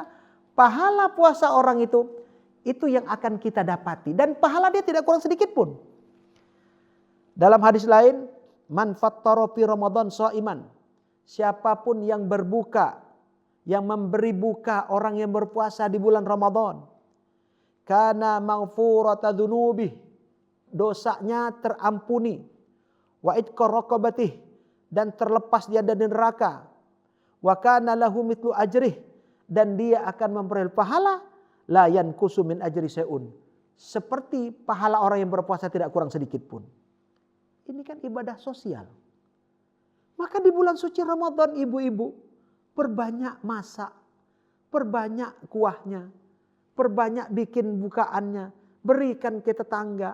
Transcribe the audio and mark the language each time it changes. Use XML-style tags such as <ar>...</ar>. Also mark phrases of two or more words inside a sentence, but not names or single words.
<id>Pahala puasa orang itu yang akan kita dapati, dan pahala dia tidak kurang sedikit pun. Dalam hadis lain,</id> <ar>من فطر في رمضان صائما,</ar> <id>siapapun yang berbuka, yang memberi buka orang yang berpuasa di bulan Ramadan,</id> <ar>كان مغفرة ذنوبه,</ar> <id>dosanya terampuni,</id> <ar>وعتق رقبته,</ar> <id>dan terlepas dia dari neraka,</id> <ar>وكان له مثل أجره,</ar> <id>dan dia akan memperoleh pahala</id> <ar>لا ينقص من أجر شيء,</ar> <id>seperti pahala orang yang berpuasa tidak kurang sedikit pun. Ini kan ibadah sosial. Maka di bulan suci Ramadan, ibu-ibu, perbanyak masak, perbanyak kuahnya, perbanyak bikin bukaannya, berikan ke tetangga.</id>